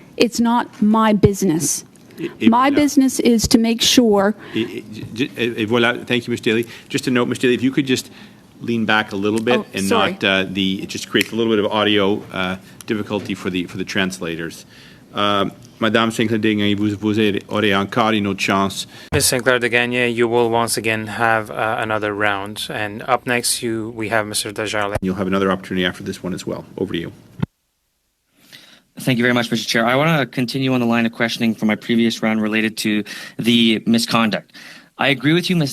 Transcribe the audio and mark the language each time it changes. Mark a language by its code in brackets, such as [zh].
[en] It's not my business. My business is to make sure. Voilà. Thank you, Ms. Daly. Just a note, Ms. Daly, if you could just lean back a little bit and sorry. not it just creates a little bit of audio difficulty for the translators. [fr] Madame Sinclair-Degagné, vous aurez encore une autre chance. [en] Ms. Sinclair-Degagné, you will once again have another round. And up next, we have Mr. Desjardins. You'll have another opportunity after this one as well. Over to you. Thank you very much, Mr. Chair. I want to continue on the line of questioning from my previous round related to the misconduct. I agree with you, Ms.